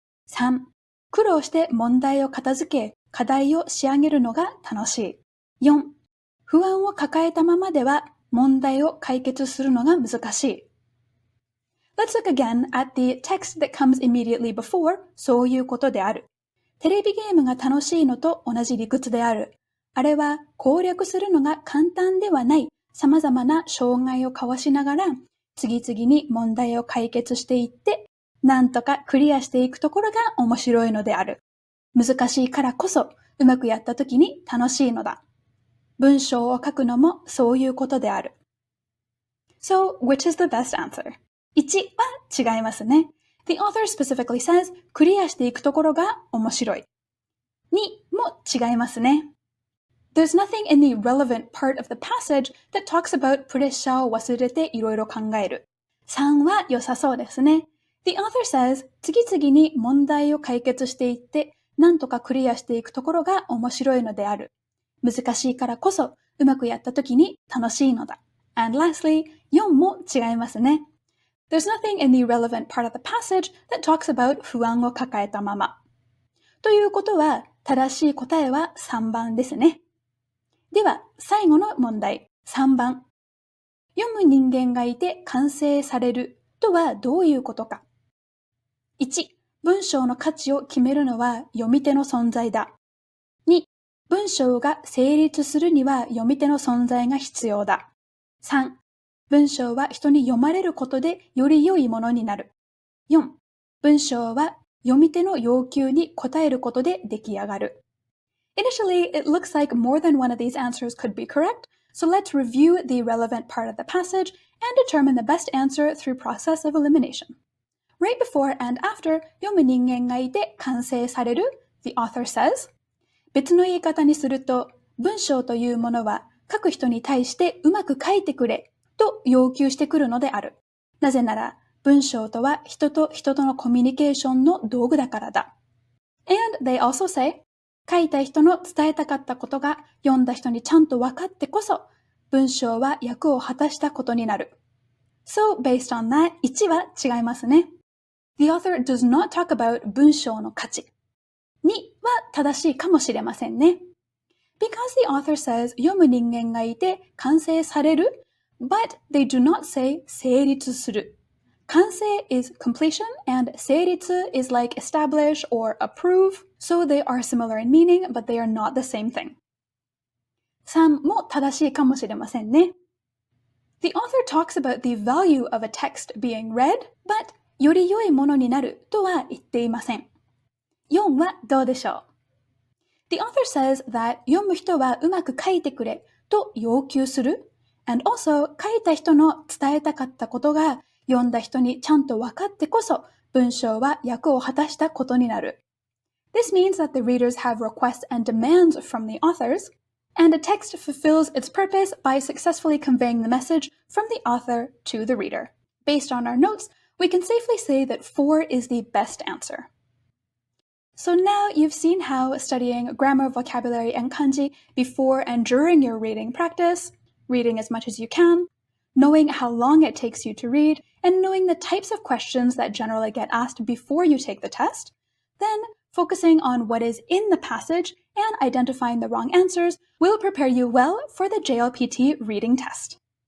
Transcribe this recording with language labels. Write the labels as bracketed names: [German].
[Japanese] 3、苦労して問題を片付け、課題を仕上げるのが楽しい。 4、不安を抱えたままでは問題を解決するのが難しい。 [English] Let's look again at the text that comes immediately before [Japanese] そういうことである。テレビゲームが楽しいのと同じ理屈である。あれは攻略するのが簡単ではない様々な障害をかわしながら次々に問題を解決していってなんとかクリアしていくところが面白いのである。難しいからこそうまくやった時に楽しいのだ。文章を書くのもそういうことである。 [English] So, which is the best answer? [Japanese] 1は違いますね。 [English] The author specifically says [Japanese] クリアしていくところが面白い。 2も違いますね。 [English] There's nothing in the relevant part of the passage that talks about [Japanese] プレッシャーを忘れていろいろ考える。 3は良さそうですね。 [English] The author says [Japanese] 次々に問題を解決していってなんとかクリアしていくところが面白いのである。難しいからこそうまくやった時に楽しいのだ。 [English] And lastly, [Japanese] 4も違いますね。 [English] There's nothing in the relevant part of the passage that talks about [Japanese] 不安を抱えたまま。ということは正しい答えは3番ですね。では、最後の問題、3番。読む人間がいて完成されるとはどういうことか。 1、文章の価値を決めるのは読み手の存在だ。 2、文章が成立するには読み手の存在が必要だ。 3、文章は人に読まれることでより良いものになる。 4、文章は読み手の要求に応えることで出来上がる。 [English] Initially, it looks like more than one of these answers could be correct, so let's review the relevant part of the passage and determine the best answer through process of elimination. Right before and after 読む人間がいて完成される the author says [Japanese] 別の言い方にすると文章というものは書く人に対してうまく書いてくれと要求してくるのである。なぜなら文章とは人と人とのコミュニケーションの道具だからだ。 [English] And they also say [Japanese] 書いた人の伝えたかったことが読んだ人にちゃんと分かってこそ文章は役を果たしたことになる。 [English] So, based on that, [Japanese] 1は違いますね。 [English] The author does not talk about [Japanese] 文章の価値。 2は正しいかもしれませんね。 [English] Because the author says [Japanese] 読む人間がいて完成される [English] but they do not say [Japanese] 成立する。 [English] 完成 is completion and 成立 is like establish or approve, so they are similar in meaning, but they are not the same thing. [Japanese] 3も正しいかもしれませんね。 [English] The author talks about the value of a text being read, but [Japanese] より良いものになるとは言っていません。4はどうでしょ [English] The author says that [Japanese] 読む人はうまく書いてくれと要求する [English] and also [Japanese] 書いた人の伝えたかったことが読んだ人にちゃんと分かってこそ文章は役を果たしたことになる。 [English] This means that the readers have requests and demands from the authors, and a text fulfills its purpose by successfully conveying the message from the author to the reader. Based on our notes, we can safely say that 4 is the best answer. So now you've seen how studying grammar, vocabulary, and kanji before and during your reading practice, reading as much as you can, knowing how long it takes you to read, and knowing the types of questions that generally get asked before you take the test, then focusing on what is in the passage and identifying the wrong answers will prepare you well for the JLPT reading test.